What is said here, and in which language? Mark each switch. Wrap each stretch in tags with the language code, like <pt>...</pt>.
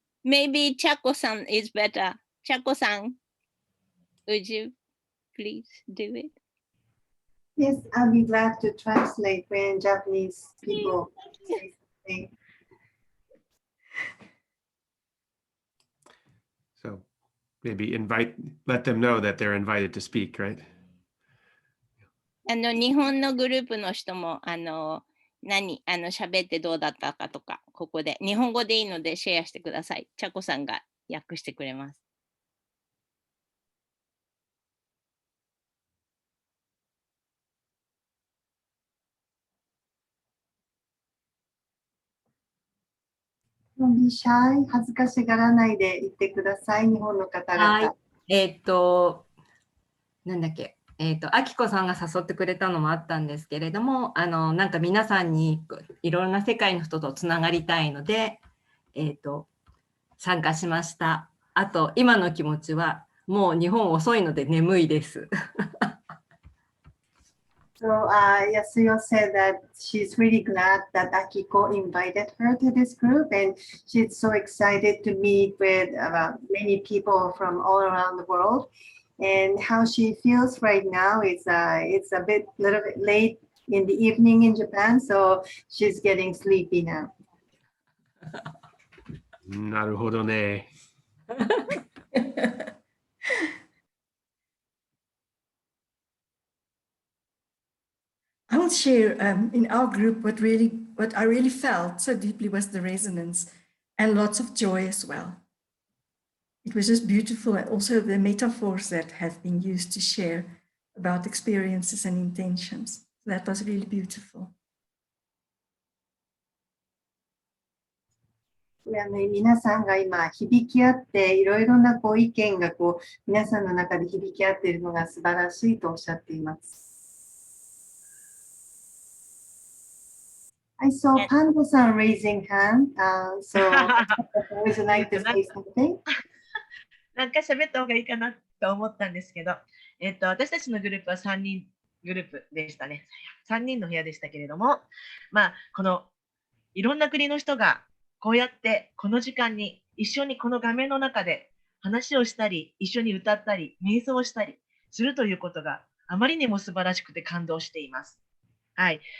<en>Maybe Chako-san is better. Chako-san, would you please do it? Yes, I'll be glad to translate when Japanese people say something. So maybe let them know that they're invited to speak, right?</en> <ja>日本のグループの人も喋ってどうだったかとか、ここで日本語でいいのでシェアしてください。ちゃこさんが訳してくれます。</ja> <en>Don't be shy.</en> <ja>恥ずかしがらないで言ってください、日本の方々。はい。なんだっけ。あきこさんが誘ってくれたのもあったんですけれども、なんか皆さんにいろんな世界の人とつながりたいので、参加しました。あと、今の気持ちは、もう日本遅いので眠いです。</ja> <en>So Yasuyo said that she's really glad that Akiko invited her to this group, and she's so excited to meet with many people from all around the world. And how she feels right now is it's a little bit late in the evening in Japan, so she's getting sleepy now.</en> <ja>なるほどね。</ja> <en>I will share in our group what I really felt so deeply was the resonance and lots of joy as well. It was just beautiful, and also the metaphors that have been used to share about experiences and intentions. That was really beautiful.</en> <ja>皆さんが今響き合っていろいろな意見が皆さんの中で響き合っているのが素晴らしいとおっしゃっています。</ja> <en>I saw Panda-san raising hand, so would you like to say something?</en> <ja>なんか喋った方がいいかなと思ったんですけど、私たちのグループは3人グループでしたね。 3人の部屋でしたけれども、このいろんな国の人がこうやってこの時間に一緒にこの画面の中で話をしたり、一緒に歌ったり、瞑想をしたりするということがあまりにも素晴らしくて感動しています。はい。</ja>